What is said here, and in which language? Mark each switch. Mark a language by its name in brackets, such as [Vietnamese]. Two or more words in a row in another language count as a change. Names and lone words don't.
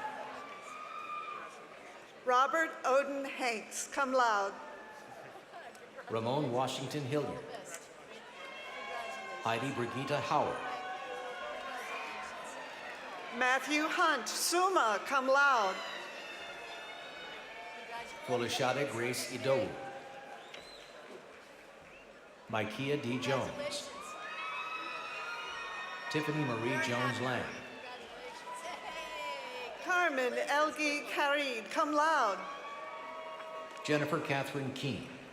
[English] Robert Odin Hanks, [Latin] cum laude. [English] Ramon Washington Hilliard. Heidi Brigitte Howard. Matthew Hunt, [Latin] summa cum laude. [English] Folashade Grace Idowu. Micaiah D. Jones. Tiffany Marie Jones-Lang. Carmen Elgi Karid, [Latin] cum laude. [English] Jennifer Catherine Keene.